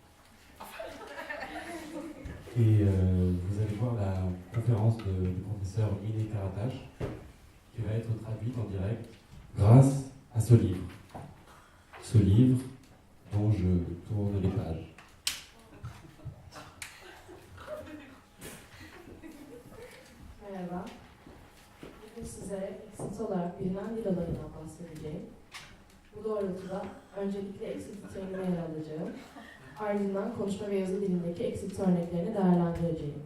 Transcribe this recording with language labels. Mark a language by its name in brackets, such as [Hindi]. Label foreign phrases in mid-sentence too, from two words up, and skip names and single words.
[French] Et vous allez voir la conférence du professeur Miné Karataş qui va être traduite en direct grâce à ce livre. Ce livre dont je tourne les pages. [Turkish] Merhaba. Bugün size eksilti olarak bilinen dil alanından bahsedeceğim. Bu doğrultuda öncelikle eksilti terimini ele alacağım. Ardından konuşma ve yazı dilindeki eksilti örneklerini değerlendireceğim.